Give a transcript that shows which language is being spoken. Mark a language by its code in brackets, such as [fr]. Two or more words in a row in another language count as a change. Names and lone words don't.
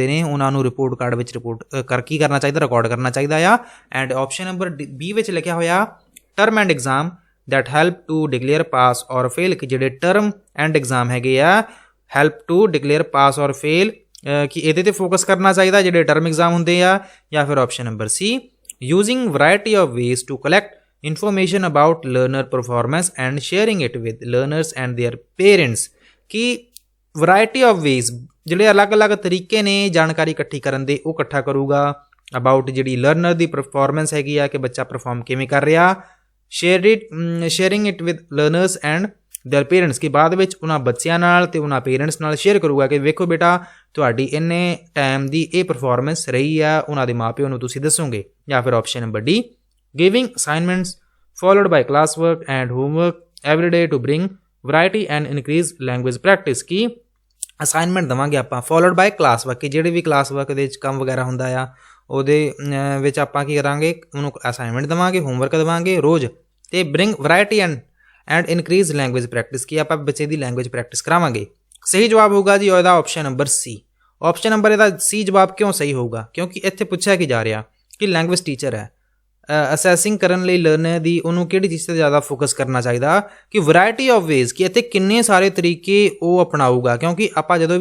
[pa] ਨੇ ਉਹਨਾਂ ਨੂੰ [en] report card [pa] ਵਿੱਚ ਕੀ ਕਰਨਾ ਚਾਹੀਦਾ ਰਿਕਾਰਡ ਕਰਨਾ ਚਾਹੀਦਾ ਆ [en] and option number B [pa] ਵਿੱਚ ਲਿਖਿਆ ਹੋਇਆ [en] term end exam that help to declare pass or fail [pa] ਕਿ ਜਿਹੜੇ [en] term end exam [pa] ਹੈਗੇ ਆ [en] help to declare pass or fail [pa] ਕਿ ਇਹਦੇ ਤੇ ਫੋਕਸ ਕਰਨਾ ਚਾਹੀਦਾ ਜਿਹੜੇ [en] term exam [pa] ਹੁੰਦੇ ਆ ਜਾਂ ਫਿਰ [en] option number C using variety of ways to collect information about learner performance and sharing it with learners and their parents [pa] ਕਿ [en] variety of ways [pa] ਜਿਹੜੇ ਅਲੱਗ-ਅਲੱਗ ਤਰੀਕੇ ਨੇ ਜਾਣਕਾਰੀ ਇਕੱਠੀ ਕਰਨ ਦੇ ਉਹ ਇਕੱਠਾ ਕਰੂਗਾ ਅਬਾਊਟ ਜਿਹੜੀ ਲਰਨਰ ਦੀ ਪਰਫਾਰਮੈਂਸ ਹੈਗੀ ਆ ਕਿ ਬੱਚਾ ਪਰਫਾਰਮ ਕਿਵੇਂ ਕਰ ਰਿਹਾ [en] sharing it with learners and their parents [pa] ਕਿ ਬਾਅਦ ਵਿੱਚ ਉਹਨਾਂ ਬੱਚਿਆਂ ਨਾਲ ਤੇ ਉਹਨਾਂ ਪੇਰੈਂਟਸ ਨਾਲ ਸ਼ੇਅਰ ਕਰੂਗਾ ਕਿ ਵੇਖੋ ਬੇਟਾ ਤੁਹਾਡੀ ਇੰਨੇ ਟਾਈਮ ਦੀ ਇਹ ਪਰਫਾਰਮੈਂਸ ਰਹੀ ਆ ਉਹਨਾਂ ਦੇ ਮਾਪਿਆਂ ਨੂੰ ਤੁਸੀਂ ਦੱਸੋਗੇ ਜਾਂ ਫਿਰ [en] option number D giving assignments followed by classwork and homework every day to bring variety and increase language [pa] practice ਕਿ ਅਸਾਈਨਮੈਂਟ ਦੇਵਾਂਗੇ ਆਪਾਂ [en] followed by classwork [pa] ਕਿ ਜਿਹੜੇ ਵੀ classwork ਦੇ ਵਿੱਚ ਕੰਮ ਵਗੈਰਾ ਹੁੰਦਾ ਆ ਉਹਦੇ ਵਿੱਚ ਆਪਾਂ ਕੀ ਕਰਾਂਗੇ ਉਹਨੂੰ ਅਸਾਈਨਮੈਂਟ ਦੇਵਾਂਗੇ ਹੋਮਵਰਕ ਦੇਵਾਂਗੇ ਰੋਜ਼ ਤੇ [en] bring variety and increase language practice [pa] ਕਿ ਆਪਾਂ ਬੱਚੇ ਦੀ [en] language practice [pa] ਕਰਾਵਾਂਗੇ ਸਹੀ ਜਵਾਬ ਹੋਊਗਾ ਜੀ ਉਹਦਾ [en] option number C option number [pa] ਇਹਦਾ ਸੀ ਜਵਾਬ ਕਿਉਂ ਸਹੀ ਹੋਊਗਾ ਕਿਉਂਕਿ ਇੱਥੇ ਪੁੱਛਿਆ ਕੀ ਜਾ ਰਿਹਾ ਕਿ [en] language teacher [pa] ਹੈ ਅਸੈਸਿੰਗ ਕਰਨ ਲਈ ਲਰਨਰ ਦੀ ਉਹਨੂੰ ਕਿਹੜੀ ਚੀਜ਼ 'ਤੇ ਜ਼ਿਆਦਾ ਫੋਕਸ ਕਰਨਾ ਚਾਹੀਦਾ ਕਿ [en] variety of ways [pa] ਕਿ ਇੱਥੇ ਕਿੰਨੇ ਸਾਰੇ ਤਰੀਕੇ ਉਹ ਅਪਣਾਊਗਾ ਕਿਉਂਕਿ ਆਪਾਂ ਜਦੋਂ